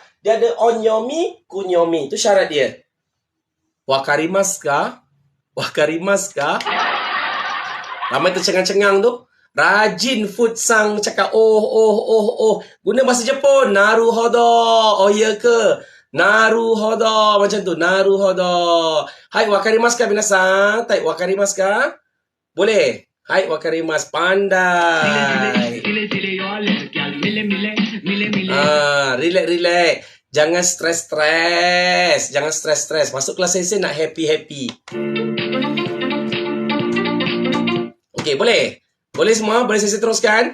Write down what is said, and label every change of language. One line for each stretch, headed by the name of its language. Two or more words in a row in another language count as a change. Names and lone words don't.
Malay: Dia ada
Japanese: おんよみ、くんよみ.
Malay: Itu syarat dia.
Japanese: わかりますか?
Malay: Ramai tercengang-cengang tu. Rajin food sang cakap oh. Guna bahasa Jepun. Naruhodo. Oh ya ke? Naruhodo. Macam tu. Naruhodo.
Japanese: はい、わかりますか みなさん? Tai、わかりますか? Boleh? はい、わかります.
Malay: Pandai. Relax. Jangan stres. Masuk kelas sensei nak happy. Okey, boleh? Boleh semua? Boleh sensei teruskan?